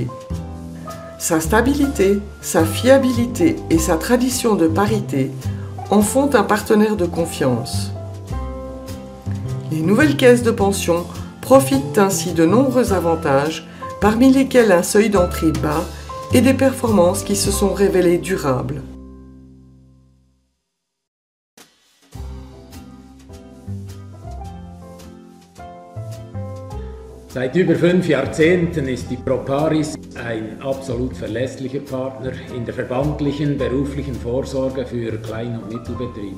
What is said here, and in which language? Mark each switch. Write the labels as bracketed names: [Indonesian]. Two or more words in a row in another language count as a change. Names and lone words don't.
[French] Sa stabilité, sa fiabilité et sa tradition de parité en font un partenaire de confiance. Les nouvelles caisses de pension profitent ainsi de nombreux avantages, parmi lesquels un seuil d'entrée bas et des performances qui se sont révélées durables. [German] Seit über 5 Jahrzehnten ist die Proparis ein absolut verlässlicher Partner in der verbandlichen beruflichen Vorsorge für Klein- und Mittelbetriebe.